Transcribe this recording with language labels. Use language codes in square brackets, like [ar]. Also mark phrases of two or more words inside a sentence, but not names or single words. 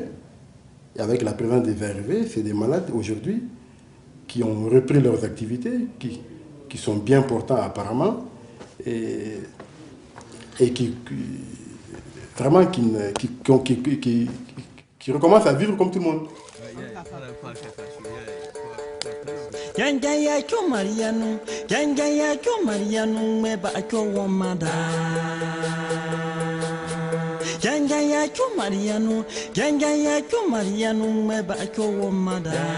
[fr] Et avec la présence des VRV, c'est des malades aujourd'hui qui ont repris leurs activités, qui sont bien portants apparemment, et qui recommencent à vivre comme tout le monde. Gangaya cho Mariano, Gangaya cho Mariano, me ba cho wamada. Gangaya cho Mariano, Gangaya cho Mariano, me ba cho wamada.